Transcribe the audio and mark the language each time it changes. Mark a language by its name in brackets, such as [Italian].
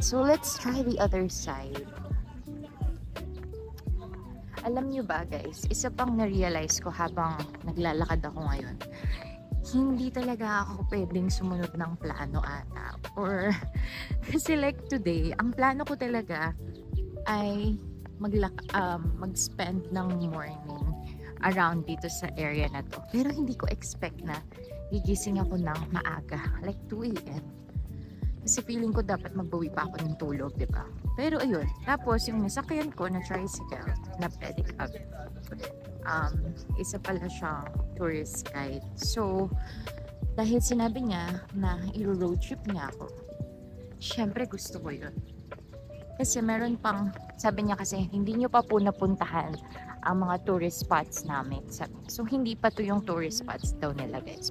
[English] So, let's try the other side. [Filipino] Alam nyo ba, guys, isa pang na-realize ko habang naglalakad ako ngayon, hindi talaga ako pwedeng sumunod ng plano ata. Or, kasi like today, ang plano ko talaga ay mag-spend ng morning around dito sa area na to. Pero hindi ko expect na gigising ako ng maaga, like 2 a.m. Kasi feeling ko dapat magbawi pa ako ng tulog, di ba? Pero ayun, tapos yung nasakyan ko na tricycle, na pedicab, isa pala siyang tourist guide. So, dahil sinabi niya na i-road trip niya ako, syempre gusto ko yun. Kasi meron pang, sabi niya kasi, hindi niyo pa po napuntahan ang mga tourist spots namin. Sabi niya. So, hindi pa to yung tourist spots daw nila, guys.